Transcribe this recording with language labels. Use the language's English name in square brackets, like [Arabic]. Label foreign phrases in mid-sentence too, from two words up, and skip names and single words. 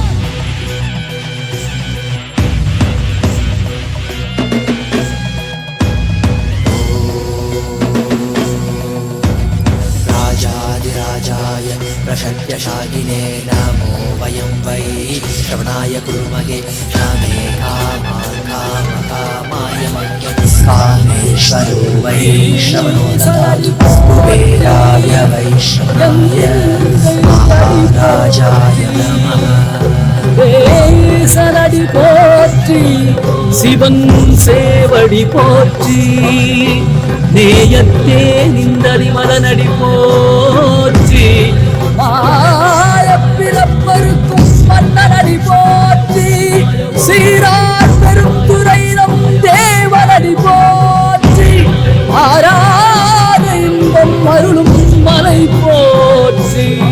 [Sanskrit] राजाधिराजाय प्रशक्यशालिने नमो वयं वै श्रवणाय कुर्महे कामे कामाय कामेश्वरो वै श्रवणो ददातु कुबेराय वैश्रवणाय महाराजाय नमः [Tamil] சரடி போற்றி சிவன் சேவடி போற்றி நேயத்தே நின்றடி மலனடி போற்றி மாயப்பிறப்பருக்கும் மன்னனடி போற்றி சீரார் பெருந்துரையிடம் தேவனடி போற்றி ஆராத இன்பம் அருளும் மலை போற்றி